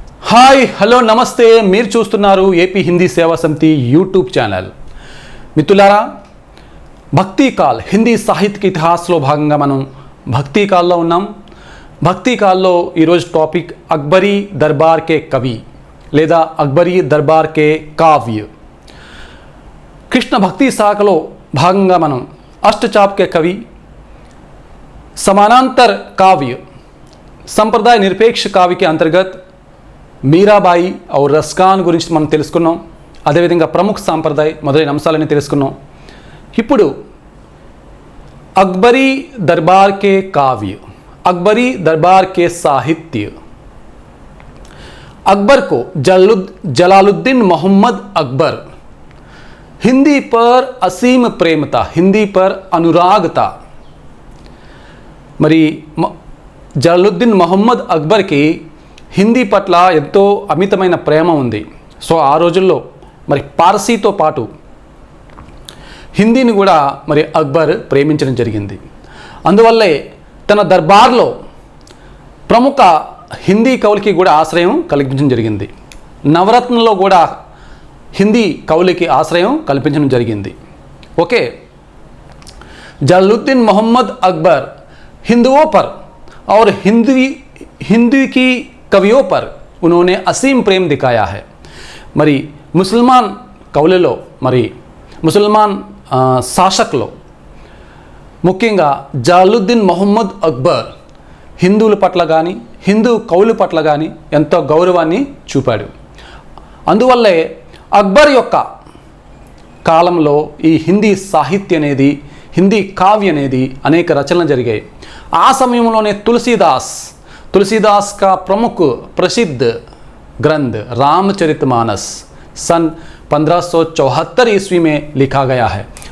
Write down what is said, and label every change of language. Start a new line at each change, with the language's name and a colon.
Telugu: Hi hello నమస్తే మీరు చూస్తున్నారు ఏపీ హిందీ సేవా సమితి యూట్యూబ్ ఛానల్. మిత్రులారా, భక్తి కాల్ హిందీ సాహిత్య ఇతిహాసంలో భాగంగా మనం భక్తి కాల్లో ఉన్నాం. భక్తి కాల్లో ఈరోజు టాపిక్ అక్బరీ దర్బార్ కే కవి లేదా అక్బరీ దర్బార్ కే కావ్య. కృష్ణ భక్తి శాఖలో భాగంగా మనం
Hindi: अष्टचाप के कवि, समानांतर काव्य, संप्रदाय निरपेक्ष काव्य के अंतर्गत మీరాబాయి और రస్కాన్
Telugu: గురించి మనం తెలుసుకున్నాం. అదేవిధంగా ప్రముఖ సాంప్రదాయ మొదలైన అంశాలని తెలుసుకున్నాం. ఇప్పుడు
Hindi: अकबरी दरबार के काव्य, अकबरी दरबार के साहित्य. अकबर को जलालुद्दीन मोहम्मद अकबर हिंदी पर असीम प्रेम था, हिंदी पर अनुराग था.
Telugu: మరి జలాలుద్దీన్ మొహమ్మద్ అక్బర్కి హిందీ పట్ల ఎంతో అమితమైన ప్రేమ ఉంది. సో ఆ రోజుల్లో మరి పార్సీతో పాటు హిందీని కూడా మరి అక్బర్ ప్రేమించడం జరిగింది. అందువల్లే తన దర్బార్లో ప్రముఖ హిందీ కవులకి కూడా ఆశ్రయం కల్పించడం జరిగింది. నవరత్నంలో కూడా హిందీ కవులకి ఆశ్రయం కల్పించడం జరిగింది.
Hindi: ఓకే, జలాలుద్దీన్ मोहम्मद अकबर हिंदुओं पर और हिंदी की कवियों पर उन्होंने असीम प्रेम दिखाया है.
Telugu: మరి ముస్లిమాన్ కవులలో మరి ముస్లిమాన్ శాసకులు ముఖ్యంగా జలాలుద్దీన్ మొహమ్మద్ అక్బర్ హిందువుల పట్ల కానీ హిందూ కవుల పట్ల కానీ ఎంతో గౌరవాన్ని చూపాడు. అందువల్లే అక్బర్ యొక్క కాలంలో ఈ హిందీ సాహిత్య అనేది, హిందీ కావ్య అనేది అనేక రచనలు జరిగాయి. ఆ సమయంలోనే
Hindi: तुलसीदास का प्रमुख प्रसिद्ध ग्रंथ रामचरितमानस सन 1574 ईस्वी में लिखा गया है.